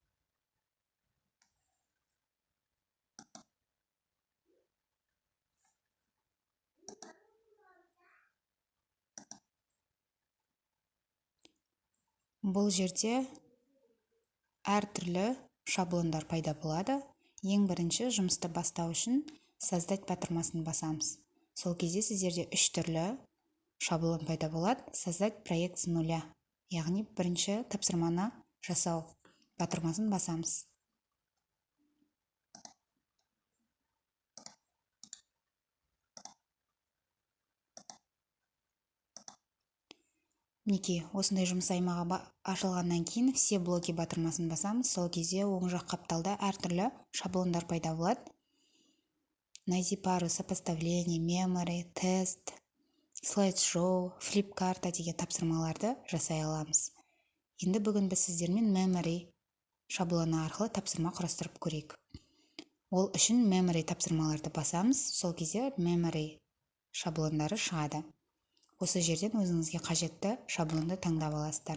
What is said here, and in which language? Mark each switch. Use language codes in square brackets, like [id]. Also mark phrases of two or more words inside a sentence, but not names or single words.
[kk] Бұл жерде әртүрлі шаблондар пайда болады. Ең бірінші жұмысты бастау үшін создать батырмасын басамыз. Сол кезде сіздерде 3 түрлі шаблон пайда болады. [ru] Создать проект с нуля. [kk] Яғни бірінші тапсырманы жасау батырмасын басамыз. Мінекей, осындай жұмыс аймағы ашылғаннан кейін [ru] все блоки [kk] батырмасын басамыз. Сол кезде оң жақ қапталда әртүрлі шаблондар пайда болады. [ru] Найди пару, сопоставление, memory, тест, слайд-шоу, [kk] флип-карта деген тапсырмаларды жасай аламыз. Енді бүгін біз сіздермен memory шаблоны арқылы тапсырма құрастырып көрейік. Ол үшін memory тапсырмаларды басамыз. Сол кезде memory шаблондары шығады. Осы жерден өзіңізге қажетті шаблонды таңдап аласыздар.